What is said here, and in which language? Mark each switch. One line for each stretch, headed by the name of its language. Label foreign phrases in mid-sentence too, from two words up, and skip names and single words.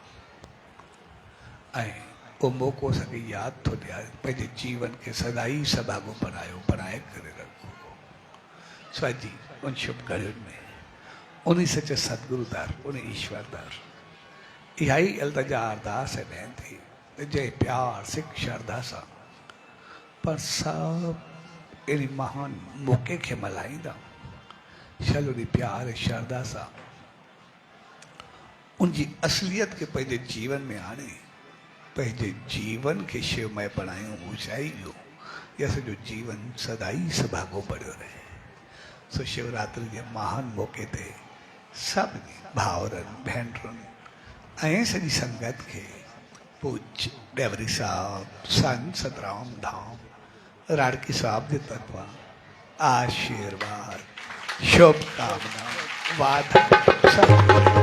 Sindhi: आहे ऐं उहो मौक़ो असांखे यादि थो ॾियारे पंहिंजे जीवन खे सदाई सभाॻो बणाए करे रखो स्वाजी उन शुभ घड़ियुनि में उन सचे सतगुरुदार उन ईश्वरदार इहा ई अल्तजा अरदास है वेंदी जय प्यार सिख श्रद्धा सां पर सभु अहिड़ी महान मौक़े खे मल्हाईंदा शल उन प्यार ऐं श्रद्धा सां उनजी असलियत खे पंहिंजे जीवन में आणे पंहिंजे जीवन खे शिवमय बणायूं ऊचाईयूं या सॼो जीवन सदाई सभाॻो बढ़ियो रहे सो शिवरात्रि जे महान मौक़े ते सभिनी भाउरनि भेनरुनि ऐं सॼी संगत खे पूज्य डेवरी साहब संत सतराम धाम राड़की साहब जे तरफ़ां आशीर्वाद शुभकामना वादा